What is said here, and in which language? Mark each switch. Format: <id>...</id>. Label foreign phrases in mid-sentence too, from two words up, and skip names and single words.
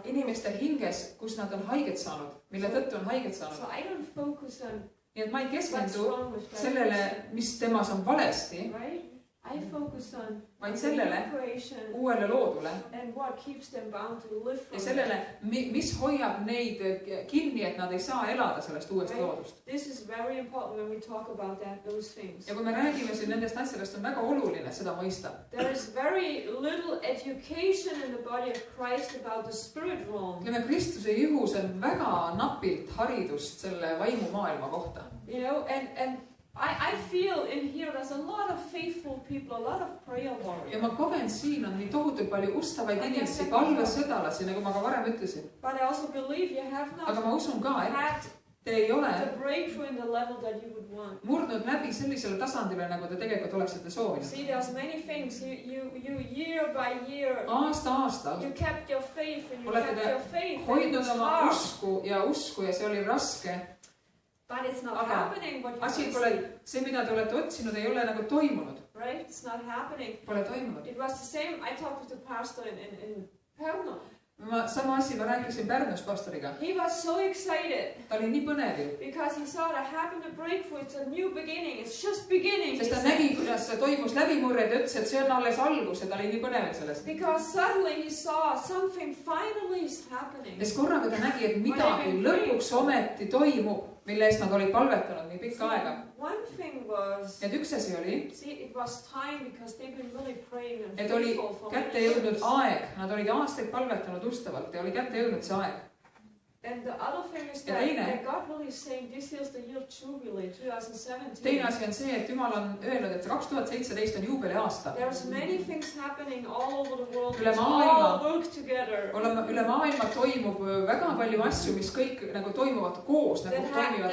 <et>inimeste hinges, kus nad on haiget saanud, mille tõttu on haiget saanud.</et> <en>So I don't focus on</en> <et>Nii et ma ei</et> <en>what's</en> <et>keskendu</et> <en>wrong with that</en> <et>sellele,</et> <en>person,</en> <et>mis temas on valesti,</et> <en>right? I focus on</en> <et>vaid</et> <en>the</en> <et>sellele</et> <en>new creation</en> <et>uuele loodule</et> <en>and what keeps them bound to live</en> <et>ja</et> <en>from</en> <et>sellele, mis hoiab neid kinni, et nad ei saa elada sellest uuest loodust.</et> <en>This is very important when we talk about that, those things.</en> <et>Ja kui me räägime siin nendest asjadest, on väga oluline seda mõista.</et> <en>There is very little education in the body of Christ about the spirit realm.</en> <et>Ütleme, Kristuse juhus on väga napilt haridust selle vaimumaailma kohta.</et> <en>You know, and I feel in here there's a lot of faithful people, a lot of prayer</en> <et>Ja</et> <en>warriors.</en> <et>ma kogen siin on nii tohutult palju ustavaid inimesi, palvesõdalasi, nagu ma ka varem ütlesin.</et> <en>But I also believe you have</en> <et>Aga</et> <en>not</en> <et>ma usun ka, et</et> <en>had</en> <et>te ei ole</et> <en>the breakthrough in the level that you would want.</en> <et>murdnud läbi sellisele tasandile, nagu te tegelikult oleksite soovinud.</et> <en>See, there's many things you year by year.</en> <et>Aastal</et> <en>You kept your faith and you</en> <et>olete</et> <en>kept</en> <et>te</et> <en>your faith.</en> <et>hoidnud oma usku ja see oli raske.</et> <en>But it's not</en> <et>Aga</et> <en>happening what you</en> <et>asi</et> <en>want</en> <et>pole,</et> <en>to see.</en> <et>see, mida te olete otsinud, ei ole nagu toimunud.</et> <en>Right? It's not happening.</en> <et>Pole toimunud.</et> <en>It was the same. I talked with the pastor in Pärnu.</en> <et>Sama asi ma rääkisin Pärnus pastoriga.</et> <en>He was so excited.</en> <et>Ta oli nii põnev ju.</et> <en>Because he saw that happened a breakthrough. It's a new beginning. It's just beginning.</en> <et>Sest ta nägi, kuidas toimus läbimurre ja ütles, et see on alles algus ja ta oli nii põnev sellest.</et> <en>Because suddenly he saw something finally is happening.</en> <et>Sest korraga ta nägi, et midagi lõpuks ometi toimub, mille eest nad olid palvetanud nii pikka aega.</et> <en>One thing was,</en> <et>et üks asi oli,</et> <en>it was time because they've been really praying and</en> <et>et oli</et> <en>faithful for</en> <et>kätte jõudnud aeg, nad olid aastaid palvetanud ustavalt ja oli kätte jõudnud see aeg.</et> <en>And the other thing is that God really is saying this is the year of Jubilee, 2017.</en> <et>Teine asi on see, et Jumal on öelnud, et 2017 on juubeliaasta.</et> <en>There's many things happening all over the world.</en> <et>Üle maailma,</et> <en>all work together.</en> <et>Üle maailma toimub väga palju asju, mis kõik nagu toimuvad koos, nagu toimivad</et>